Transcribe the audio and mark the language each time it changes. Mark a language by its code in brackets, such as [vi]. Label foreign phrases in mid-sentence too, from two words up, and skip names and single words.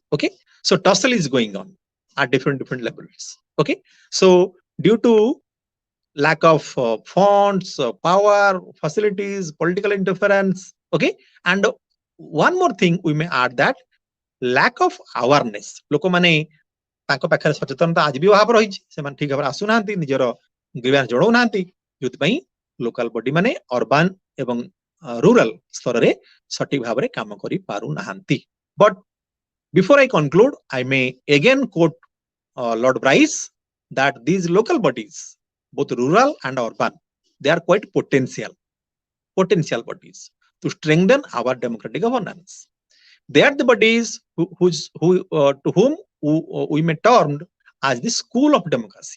[en] Okay, so tussle is going on at different levels. Okay, so due to lack of funds, power, facilities, political interference. Okay, and one more thing we may add, that lack of awareness. [or] ଲୋକ ମାନେ ତାଙ୍କ ପାଖରେ ସଚେତନତା ଆଜି ବି ଅଭାବ ରହିଛି ସେ ମାନେ ଠିକ୍ ଭାବ ଆସୁନାହାନ୍ତି ନିଜର ଗ୍ରିଭାନ୍ସ ଜଣାଉ ନାହାନ୍ତି ଯୋଉଥି ପାଇଁ [en] local body [or] ମାନେ ଅର୍ବାନ ଏବଂ ରୁରାଲ ସ୍ତର ରେ ସଠିକ ଭାବ ରେ କାମ କରି ପାରୁ ନାହାନ୍ତି. [en] But before I conclude, I may again quote Lord Bryce that these local bodies, both rural and urban, they are quite potential bodies to strengthen our democratic governance. They are the bodies to whom we may termed as the school of democracy.